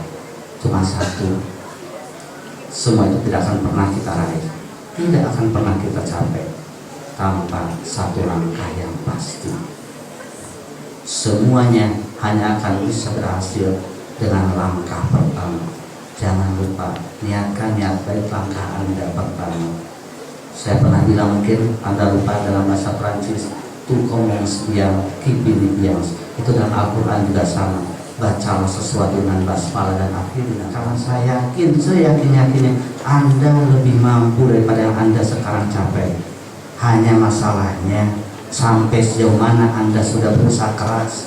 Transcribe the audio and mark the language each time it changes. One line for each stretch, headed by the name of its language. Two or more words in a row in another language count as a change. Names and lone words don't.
Indonesian: Cuma satu, semua itu tidak akan pernah kita raih, tidak akan pernah kita capai tanpa satu langkah yang pasti. Semuanya hanya akan bisa berhasil dengan langkah pertama. Jangan lupa, niatkan niat baik langkah Anda pertama. Saya pernah bilang, mungkin Anda lupa, dalam bahasa Prancis,
French: tout commence bien, qui finit bien.
Indonesian: Itu dalam Al-Quran juga sama. Bacalah sesuatu dengan basmalah dan akhirnya. Karena saya yakin, seyakin-yakinnya Anda lebih mampu daripada yang Anda sekarang capai. Hanya masalahnya sampai sejauh mana Anda sudah berusaha keras.